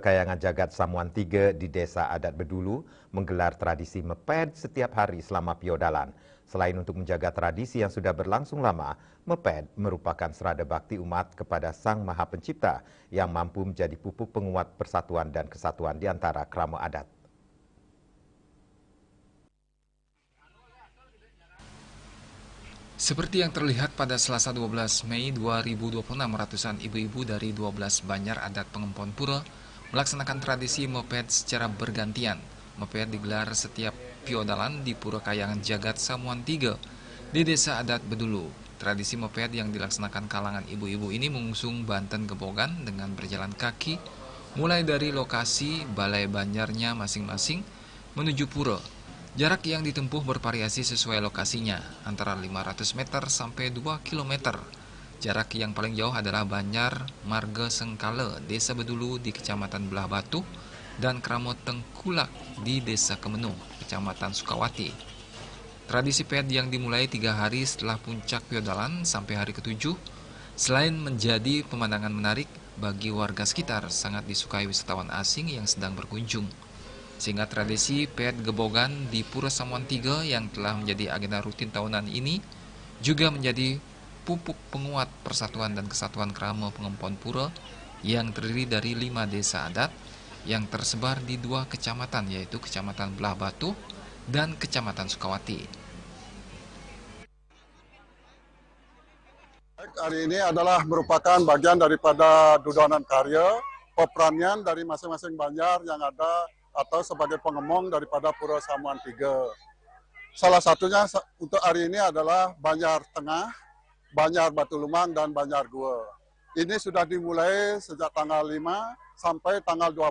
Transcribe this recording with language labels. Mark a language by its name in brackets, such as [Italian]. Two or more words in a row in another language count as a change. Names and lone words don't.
[Indonesian] Kayangan Jagat Samuan 3 di Desa Adat Bedulu menggelar tradisi meped setiap hari selama piodalan. Selain untuk menjaga tradisi yang sudah berlangsung lama, meped merupakan serada bakti umat kepada Sang Maha Pencipta yang mampu menjadi pupuk penguat persatuan dan kesatuan di antara kerama adat. Seperti yang terlihat pada Selasa 12 Mei 2026, ratusan ibu-ibu dari 12 banjar adat Pengempon Pura melaksanakan tradisi moped secara bergantian. Moped digelar setiap piodalan di Pura Kayangan Jagat Samuan 3 di Desa Adat Bedulu. Tradisi moped yang dilaksanakan kalangan ibu-ibu ini mengusung Banten Gebogan dengan berjalan kaki mulai dari lokasi balai banjarnya masing-masing menuju pura. Jarak yang ditempuh bervariasi sesuai lokasinya, antara 500 meter sampai 2 km. Jarak yang paling jauh adalah Banjar Marga Sengkala, Desa Bedulu di Kecamatan Belah Batu, dan Kramo Tengkulak di Desa Kemenung, Kecamatan Sukawati. Tradisi ped yang dimulai 3 hari setelah puncak piodalan sampai hari ke-7, selain menjadi pemandangan menarik bagi warga sekitar, sangat disukai wisatawan asing yang sedang berkunjung. Sehingga tradisi ped Gebogan di Pura Samuan 3 yang telah menjadi agenda rutin tahunan ini juga menjadi pupuk penguat persatuan dan kesatuan kerama Pengempon Pura yang terdiri dari 5 desa adat yang tersebar di 2 kecamatan, yaitu Kecamatan Belah Batu dan Kecamatan Sukawati. Hari ini adalah merupakan bagian daripada dudonan karya, peperanian dari masing-masing banjar yang ada atau sebagai pengemong daripada Pura Samuan 3. Salah satunya untuk hari ini adalah Banjar Tengah, Banjar Batu Lumang, dan Banjar Gua. Ini sudah dimulai sejak tanggal 5 sampai tanggal 12.